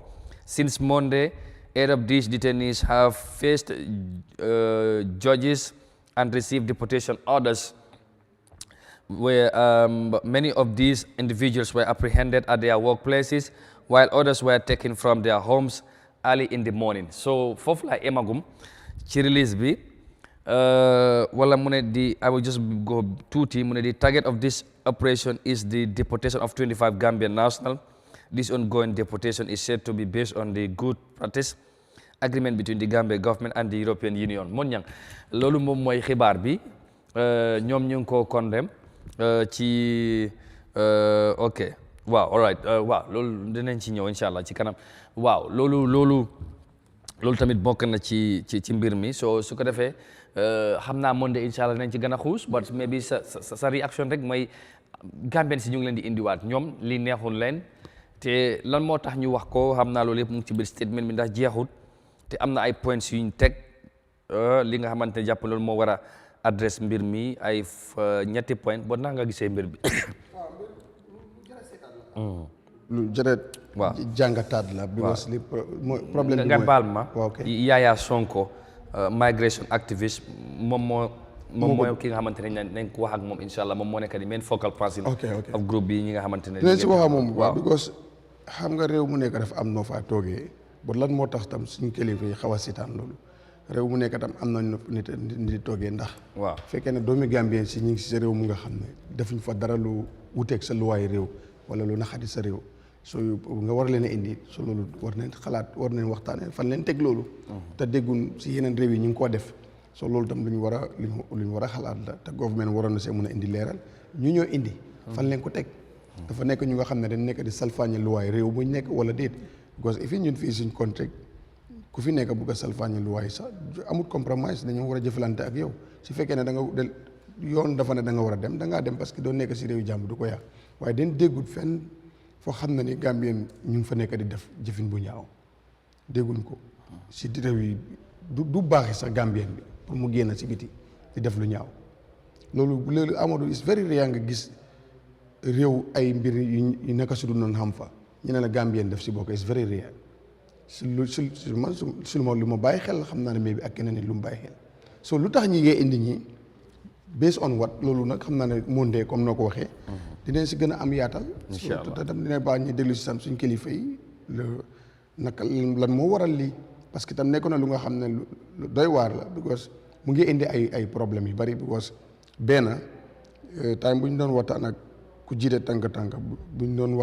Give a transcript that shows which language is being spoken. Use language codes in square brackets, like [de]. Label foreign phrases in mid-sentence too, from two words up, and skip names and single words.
[en] Since Monday, 8 of these detainees have faced judges and received deportation orders, where many of these individuals were apprehended at their workplaces, while others were taken from their homes early in the morning. So, [wo] foofu la emagum ci release bi wala mu ne [en] I will just go [wo] tuuti mu ne [en] the target of this operation is the deportation of 25 Gambian nationals. This ongoing deportation is said to be based on the good practice agreement between the Gambia government and the European Union. [wo] Mon ñang loolu moom mooy xibaar bi ñoom ñu ngi ko condemn ci ok waaw [en] all right [wo] waaw loolu dinañ ci ñëw [ar] إن شاء الله [wo] ci kanam waaw loolu tamit bokk na ci mbir mi so su ko defee xam naa Monday [ar] إن شاء الله [wo] dinañ ci gën a xuus [en] but maybe [wo] sa réaction rek mooy Gambien si ñu ngi leen di indiwaat ñoom li neexul leen te lan moo tax ñu wax ko xam naa loolu yëpp mu ngi ci biir statement bi ndax jeexut te am na ay points yuñ teg li nga xamante ne jàpp loolu moo war a adresse mbir mi ay ñetti point boo naa nga gisee mbir bi lu jërët waaw jàngataat la because li problème bi nga baal ma ok Yahya Sonko migration activist moom mooy ki nga xamante ne nañ ko wax ak moom [ar] إن شاء الله [wo] moom moo nekk di [en] main focal person of [wo] groupe bi ñi nga xamante ne dinañ si wax ak moom waaw because xam nga réew mu nekk dafa am noo faa toogee ba lan moo tax tam suñu kilifa yi xaw a seetaan loolu réew mu nekk tam am na nit di toogee ndax waaw fekkee ne doomi Gambien si ñu ngi si sa réew mu nga xam ne defuñ fa dara lu wuteeg sa luwaay réew wala lu naxadi sa réew so nga war leen a indi so loolu war nañ xalaat war nañ waxtaanee fan leen teg loolu te déggun si yeneen réew yi ñu ngi koo def so loolu tam lu ñu war a xalaat la te government waroon na see mën a indi leeral ñu ñoo indi fan leen ko teg dafa nekk ñu nga xam ne dañ nekk di salfaañe luwaay réew buñ nekk wala déet because if ñun fii suñ contract ku fi nekk bugg a salfaañe luwaay sax amul compromise dañoo war a jëfalante ak yow su fekkee ne da nga yoon dafa ne da nga war a dem da ngaa dem [fr] parce que [wo] doo nekk si réew jàmm du ko yàq waaye dañ déggut fenn foo xam ne ni Gambien ñu ngi fa nekk di def jëfin bu ñaaw dégguñ ko si réew yi du baaxi sax Gambien bi pour mu génn si biti di def lu ñaaw loolu Amadou [en] is very rare [wo] nga gis réew ay mbir yu nekk si du noonu xam fa ñu ne la Gambien def si bokk [en] is very rare [wo] su lu ma bàyyi xel xam naa ne mais bi ak keneen nit lu mu bàyyi xel so lu tax ñi ngee indi ñi based [en] on what [wo] loolu nag xam naa ne [fr] monde comme [wo] noo ko waxee dinañ si gën a am yaatal te tam dina baax ñu déglu si sam suñ kilifa yi naka lan moo waral lii [fr] parce que [wo] tam nekk na lu nga xam ne lu doy waar la because mu ngi indi ay problèmes yu bari because benn time bu ñu doon waxtaan ak ku jiite tànk bu ñu doon